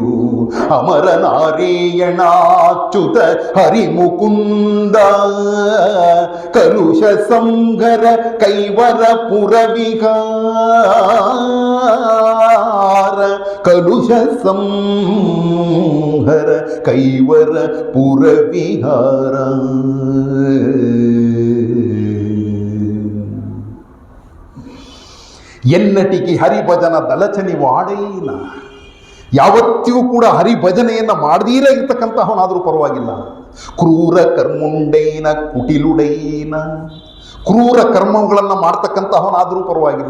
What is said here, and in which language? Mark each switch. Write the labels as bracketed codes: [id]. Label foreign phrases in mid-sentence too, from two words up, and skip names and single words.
[te] అమర నారాయణాచ్యుత హరిముకుంద కలుష సంహర కైవర పురవిహార. కలుష సంహర కైవర పురవిహార. ఎన్నటికి హరిభజన దలచని వాడైన, [kn] ಯಾವತ್ತಿಗೂ ಕೂಡ ಹರಿಭಜನೆಯನ್ನು ಮಾಡದೀರೇ ಇರ್ತಕ್ಕಂತಹವನಾದರೂ ಪರವಾಗಿಲ್ಲ. [te] క్రూర కర్ముండైన కుటిలుడైన, [kn] ಕ್ರೂರ ಕರ್ಮಗಳನ್ನು ಮಾಡ್ತಕ್ಕಂತಹವನಾದರೂ ಪರವಾಗಿಲ್ಲ.